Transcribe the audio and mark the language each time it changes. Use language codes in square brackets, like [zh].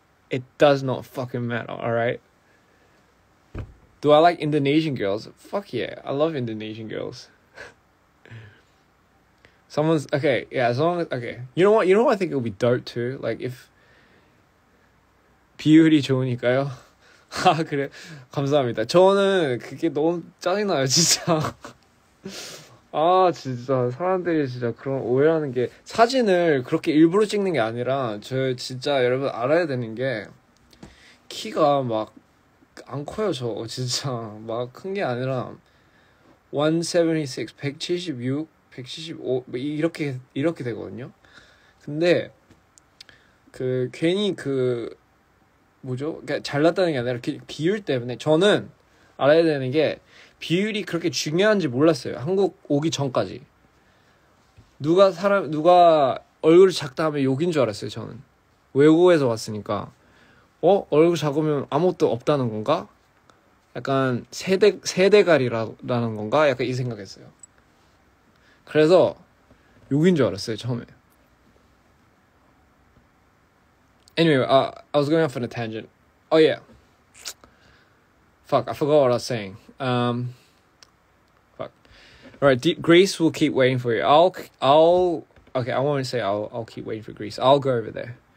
[en] It does not fucking matter, alright? Do I like Indonesian girls? Fuck yeah, I love Indonesian girls. As long as, okay. You know what I think it would be dope too? Like, if [ko] 비율이 좋으니까요. 아, 그래. 감사합니다. 저는 그게 너무 짜증나요, 진짜. 아, 진짜 사람들이 진짜 그런 오해하는 게, 사진을 그렇게 일부러 찍는 게 아니라, 저 진짜 여러분 알아야 되는 게, 키가 막 안 커요, 저 진짜. 막 큰 게 아니라 176, 176, 175 뭐 이렇게 되거든요. 근데 그 괜히 그 뭐죠? 그러니까 잘났다는 게 아니라 비율 때문에, 저는 알아야 되는 게, 비율이 그렇게 중요한지 몰랐어요. 한국 오기 전까지. 누가 얼굴이 작다 하면 욕인 줄 알았어요. 저는 외국에서 왔으니까 얼굴 작으면 아무것도 없다는 건가? 약간 세대갈이라는 건가? 약간 이 생각했어요. 그래서 욕인 줄 알았어요 처음에. [en] Anyway, I was going off on a tangent. Oh yeah. Fuck, I forgot what I was saying. Fuck. All right, Greece will keep waiting for you. Okay, I won't say I'll keep waiting for Greece. I'll go over there.